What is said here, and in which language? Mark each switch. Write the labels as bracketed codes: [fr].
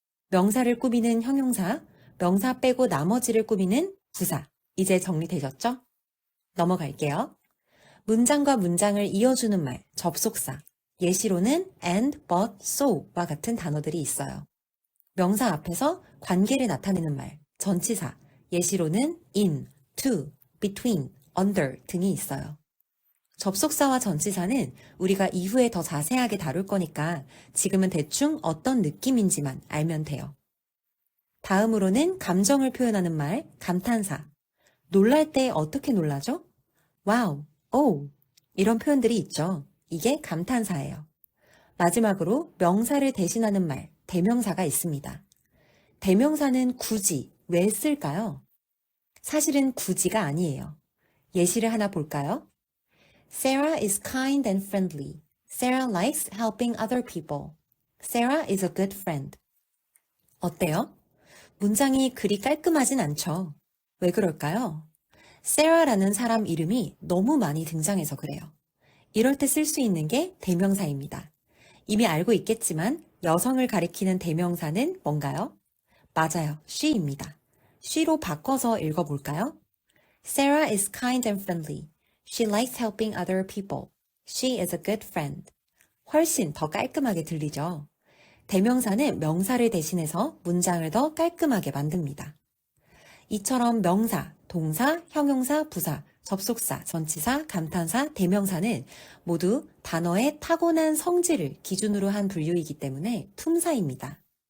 [ko] 명사를 꾸미는 형용사, 명사 빼고 나머지를 꾸미는 부사. 이제 정리되셨죠? 넘어갈게요. 문장과 문장을 이어주는 말, 접속사. 예시로는 and, but, so와 같은 단어들이 있어요. 명사 앞에서 관계를 나타내는 말, 전치사. 예시로는 in, to, between, under 등이 있어요. 접속사와 전치사는 우리가 이후에 더 자세하게 다룰 거니까 지금은 대충 어떤 느낌인지만 알면 돼요. 다음으로는 감정을 표현하는 말, 감탄사. 놀랄 때 어떻게 놀라죠? 와우, 오, 이런 표현들이 있죠. 이게 감탄사예요. 마지막으로 명사를 대신하는 말, 대명사가 있습니다. 대명사는 굳이 왜 쓸까요? 사실은 굳이가 아니에요. 예시를 하나 볼까요? [en] Sarah is kind and friendly. Sarah likes helping other people. Sarah is a good friend. [ko] 어때요? 문장이 그리 깔끔하진 않죠. 왜 그럴까요? Sarah라는 사람 이름이 너무 많이 등장해서 그래요. 이럴 때 쓸 수 있는 게 대명사입니다. 이미 알고 있겠지만 여성을 가리키는 대명사는 뭔가요? 맞아요. she입니다. she로 바꿔서 읽어볼까요? [en] Sarah is kind and friendly. She likes helping other people. She is a good friend. [ko] 훨씬 더 깔끔하게 들리죠? 대명사는 명사를 대신해서 문장을 더 깔끔하게 만듭니다. 이처럼 명사, 동사, 형용사, 부사, 접속사, 전치사, 감탄사, 대명사는 모두 단어의 타고난 성질을 기준으로 한 분류이기 때문에 품사입니다.